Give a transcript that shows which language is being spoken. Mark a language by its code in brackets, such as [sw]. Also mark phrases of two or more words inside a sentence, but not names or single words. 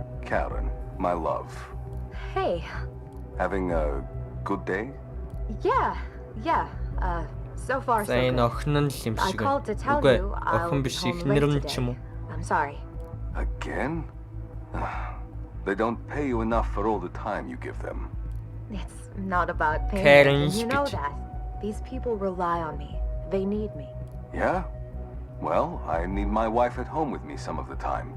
[en] Karen, my love. Hey. Having a good day? Yeah. So far so [mn] За энэ [en] good. [mn] охин нь л юм [en] I [mn] шиг [en] called to tell [mn] байна. [en] you [mn] Үгүй [en] I'll [mn] охин [en] be [mn] биш [en] home [mn] ихнэр [en] late [mn] нь ч юм уу. [en] today. I'm sorry. Again? They don't pay you enough for all the time you give them. It's not about payment, Karen and you know speech. that. These people rely on me. They need me. Yeah? Well, I need my wife at home with me some of the time.